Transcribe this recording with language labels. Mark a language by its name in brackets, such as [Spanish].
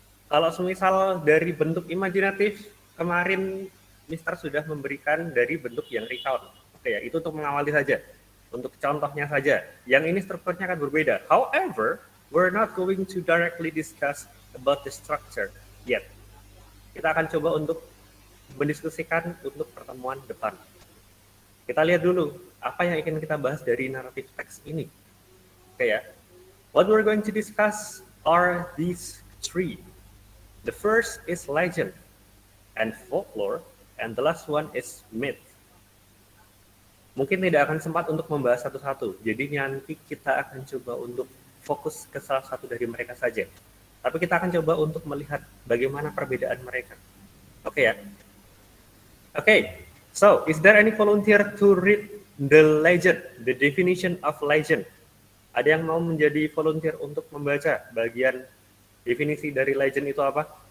[Indonesian] Kalau semisal dari bentuk imajinatif, kemarin Mister sudah memberikan dari bentuk yang recount. Oke ya, itu untuk mengawali saja. Untuk contohnya saja. Yang ini strukturnya akan berbeda. [English] However, we're not going to directly discuss about the structure yet. [Indonesian] Kita akan coba untuk mendiskusikan untuk pertemuan depan. Kita lihat dulu apa yang ingin kita bahas dari narrative text ini. Oke ya. [English] What we're going to discuss are these three. The first is legend and folklore, and the last one is myth. [Indonesian] Mungkin tidak akan sempat untuk membahas satu-satu, jadi nanti kita akan coba untuk fokus ke salah satu dari mereka saja. Tapi kita akan coba untuk melihat bagaimana perbedaan mereka. Oke ya? Oke, [English] so is there any volunteer to read the legend, the definition of legend? [Indonesian] Ada yang mau menjadi volunteer untuk membaca bagian definisi dari legend itu apa?